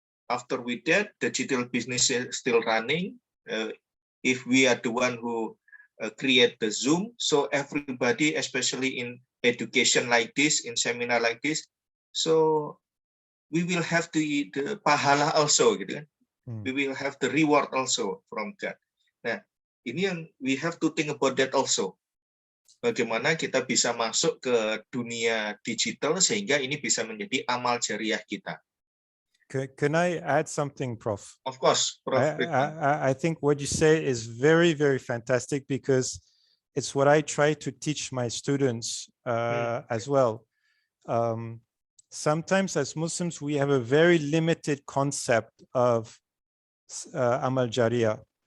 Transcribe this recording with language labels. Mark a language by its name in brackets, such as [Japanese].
[English] after we that, digital business is still running. If we are the one who create the Zoom, so everybody, especially in education like this, in seminar like this, so we will have the pahala also, [Indonesian] gitu kan? [English] We will have the reward also from that. [Indonesian] Nah, ini yang [English] we have to think about that also. [Indonesian] Bagaimana kita bisa masuk ke dunia digital sehingga ini bisa menjadi amal jariah kita. [English] Can I add something, Prof? Of course, Prof. I think what you say is very, very fantastic because it's what I try to teach my students as well. Sometimes as Muslims, we have a very limited concept of amal jariyah.